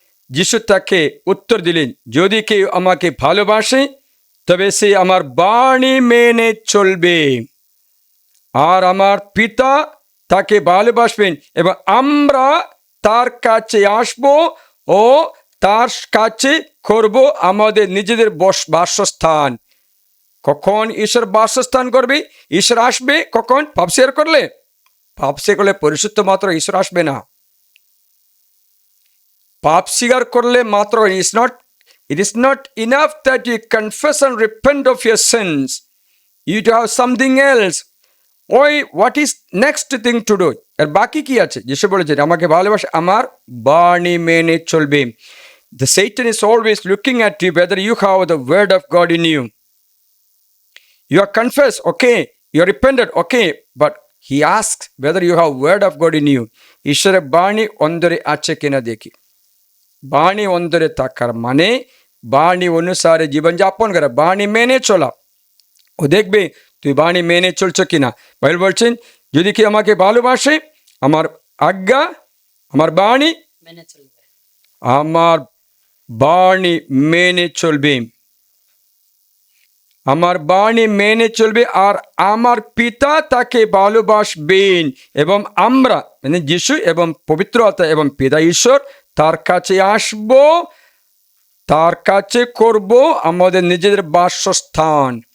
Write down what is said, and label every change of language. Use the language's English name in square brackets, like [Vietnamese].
[Bangla] যিশু তাকে উত্তর দিলেন, যদি কেউ আমাকে ভালোবাসে তবে সে আমার বাণী মেনে চলবে, আর আমার পিতা তাকে ভালোবাসবেন এবং আমরা তার কাছে আসব ও তার কাছে করব আমাদের নিজেদের বাসস্থান। কখন ঈশ্বর বাসস্থান করবে? ঈশ্বর আসবে কখন? পাপ স্বীকার করলে। পাপ স্বীকার করলে পরিশুদ্ধ মাত্র ঈশ্বর আসবে না। পাপ স্বীকার করলে মাত্র, [English] it is not enough that you confess and repent of your sins. You to have something else. What is next thing to do? [Bangla] আর বাকি কি আছে? যিশু বলেছেন আমাকে ভালোবাসে আমার বাণী মেনে চলবে। [English] The Satan is always looking at you whether you have the word of God in you. You are confessed, okay, you are repented, okay, but he ask whether you have word of God in you. [Bangla] ঈশ্বরের বাণী অন্তরে আছে কিনা দেখি। বাণী অন্তরে থাকার মানে বাণী অনুসারে জীবনযাপন করা, বাণী মেনে চলা। ও দেখবে তুই বাণী মেনে চলছো কিনা। বাইবেল বলছেন যদি কি আমাকে ভালোবাসে আমার আজ্ঞা, আমার বাণী আমার বাণী মেনে চলবে, আমার বাণী মেনে চলবে, আর আমার পিতা তাকে ভালোবাসবেন এবং আমরা মানে যিশু এবং পবিত্র আত্মা এবং পিতা ঈশ্বর তার কাছে আসব, তার কাছে করব আমাদের নিজেদের বাসস্থান।